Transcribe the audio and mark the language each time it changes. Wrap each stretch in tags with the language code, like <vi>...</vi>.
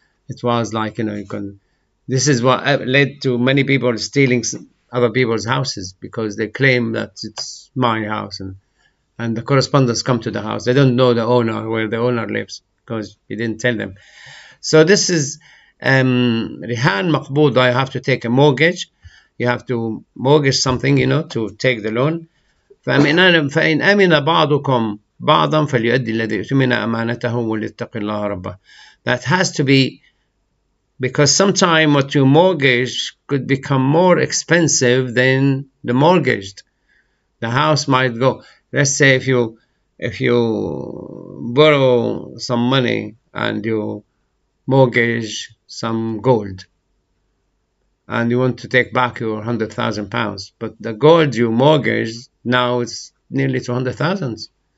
<en>It was like, you can. This is what led to many people stealing other people's houses because they claim that it's my house, and the correspondents come to the house. They don't know the owner, where the owner lives, because he didn't tell them. So this is rihan maqbuda. You have to take a mortgage. You have to mortgage something, to take the loan.</en> <ar>فإن أمن بعضكم بعضا فليؤدي الذي اؤتمن أمانته وليتق الله ربه.</ar> <en>That has to be, because sometimes what you mortgage could become more expensive than the mortgaged. The house might go. Let's say if you borrow some money and you mortgage some gold, and you want to take back your £100,000, but the gold you mortgaged now it's nearly 200,000.</en>